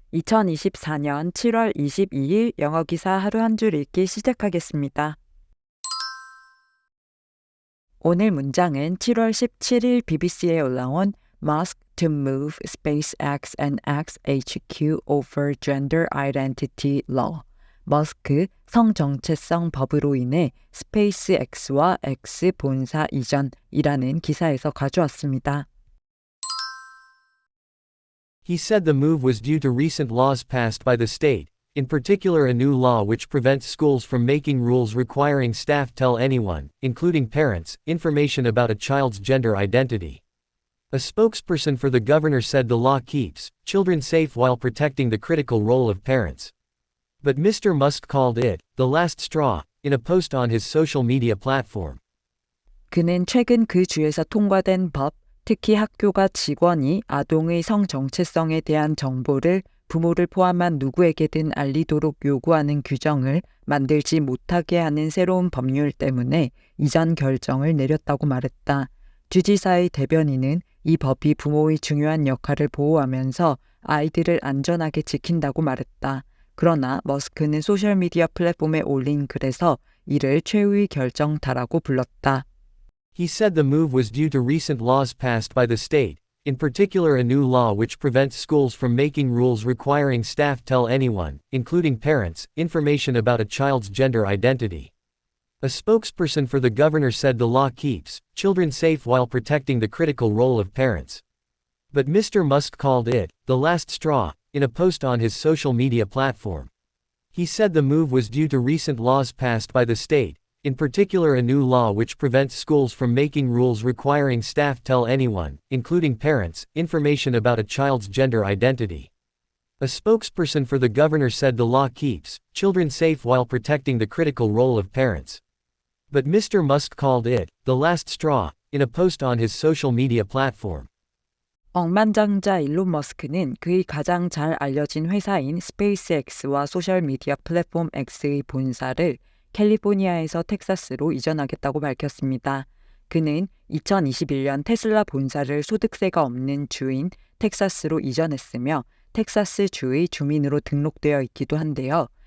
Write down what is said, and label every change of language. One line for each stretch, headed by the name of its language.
Korean: 2024년 7월 22일 영어 기사 하루 한 줄 읽기 시작하겠습니다. 오늘 문장은 7월 17일 BBC에 올라온
English: Musk to move SpaceX and XHQ over gender identity law.
Korean: 머스크 성정체성 법으로 인해 스페이스X와 X 본사 이전이라는 기사에서 가져왔습니다.
English: He said the move was due to recent laws passed by the state, in particular a new law which prevents schools from making rules requiring staff tell anyone, including parents, information about a child's gender identity. A spokesperson for the governor said the law keeps children safe while protecting the critical role of parents. But Mr. Musk called it the last straw in a post on his social media platform.
Korean: 그는 최근 그 주에서 통과된 법, 특히 학교가 직원이 아동의 성 정체성에 대한 정보를 부모를 포함한 누구에게든 알리도록 요구하는 규정을 만들지 못하게 하는 새로운 법률 때문에 이전 결정을 내렸다고 말했다. 주지사의 대변인은 이 법이 부모의 중요한 역할을 보호하면서 아이들을 안전하게 지킨다고 말했다. 그러나 머스크는 소셜미디어 플랫폼에 올린 글에서 이를 최후의 결정타라고 불렀다.
English: He said the move was due to recent laws passed by the state, in particular a new law which prevents schools from making rules requiring staff tell anyone, including parents, information about a child's gender identity. A spokesperson for the governor said the law keeps children safe while protecting the critical role of parents. But Mr. Musk called it the last straw in a post on his social media platform. He said the move was due to recent laws passed by the state, in particular a new law which prevents schools from making rules requiring staff tell anyone, including parents, information about a child's gender identity. A spokesperson for the governor said the law keeps children safe while protecting the critical role of parents. But Mr. Musk called it the last straw in a post on his social media platform.
Korean: 억만장자 일론 머스크는 그의 가장 잘 알려진 회사인 스페이스X와 소셜미디어 플랫폼 X의 본사를 캘리포니아에서 텍사스로 이전하겠다고 밝혔습니다. 그는 2021년 테슬라 본사를 소득세가 없는 주인 텍사스로 이전했으며 텍사스 주의 주민으로 등록되어 있기도 한데요.